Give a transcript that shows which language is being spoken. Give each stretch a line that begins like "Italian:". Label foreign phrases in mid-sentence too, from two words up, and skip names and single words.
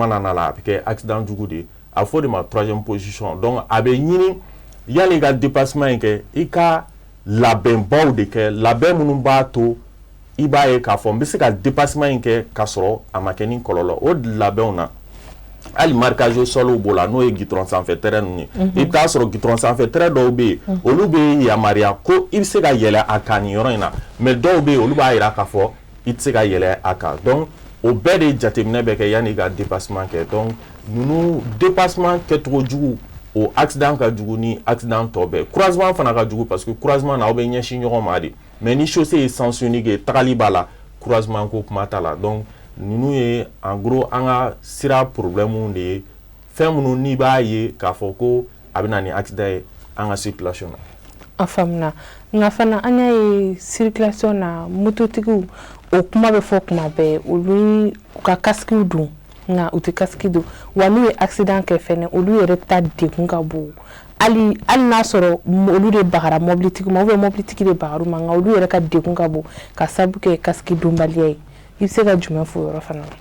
Bambara: mana na la a bɛ kɛ accident jugu de ye a bɛ fɔ de ma
French: troisième position
Bambara: donc a bɛ ɲini yanni i ka dépassement in kɛ i ka labɛnbaw de kɛ labɛn minnu b'a to i b'a ye k'a fɔ n bɛ se ka dépassement in kɛ k'a sɔrɔ a ma kɛ ni kɔlɔlɔ o labɛnw na hali
French: marquage au sol
Bambara: b'o la n'o ye gitɔrɔn sanfɛ terrain ninnu ye i bɛ taa sɔrɔ gitɔrɔn sanfɛ terrain dɔw bɛ yen olu bɛ yamaruya ko i bɛ se ka yɛlɛ a kan nin yɔrɔ in na mais dɔw bɛ yen olu b'a jira k'a fɔ i tɛ se ka yɛlɛ a kan donc o bɛɛ de jateminɛ bɛ kɛ yanni i ka dépassement kɛ donc ninnu dépassement kɛcogo jugu o accident ka jugu ni accident tɔ bɛɛ croisement fana ka jugu
French: parce que croisement
Bambara: na aw bɛ ɲɛsin ɲɔgɔn ma de mais ni chaussée ye
French: sens unique
Bambara: ye tagali b'a la croisement ko kuma t'a la donc ninnu ye
French: en gros
Bambara: an ka sira problème de ye fɛn minnu n'i b'a ye k'a fɔ ko a bɛ na ni accident ye an ka circulation na. A faamuna nka fana an y'a ye circulation na mototigiw o kuma bɛ fɔ kuma bɛɛ olu ka casque don nka u tɛ casque don wa n'u ye accident kɛ fɛnɛ olu yɛrɛ ta degun ka bon hali n'a sɔrɔ olu de bagara mobilitigi ma
French: ou bien
Bambara: mobilitigi de bagar'u ma nka olu yɛrɛ ka degun ka bon ka sabu kɛ casque donbaliya ye i bɛ se ka jumɛn fɔ o yɔrɔ fana na.